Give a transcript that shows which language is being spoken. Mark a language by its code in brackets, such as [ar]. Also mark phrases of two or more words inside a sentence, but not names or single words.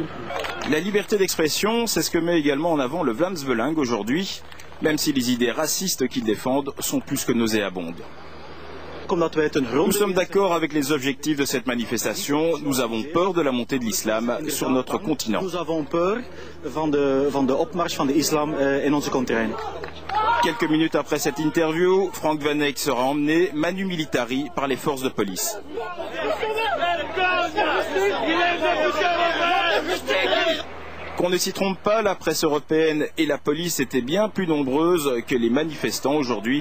[fr] La liberté d'expression, c'est ce que met également en avant le Vlaams Belang aujourd'hui, même si les idées racistes qu'il défendent sont plus que nauséabondes. Nous sommes d'accord avec les objectifs de cette manifestation. Nous avons peur de la montée de l'islam sur notre continent. Nous avons peur [nl] van de opmars van de islam in onze continent. [fr] Quelques minutes après cette interview, Frank Van Eyck sera emmené manu militari par les forces de police. Qu'on ne s'y trompe pas, la presse européenne et la police étaient bien plus nombreuses que les manifestants aujourd'hui.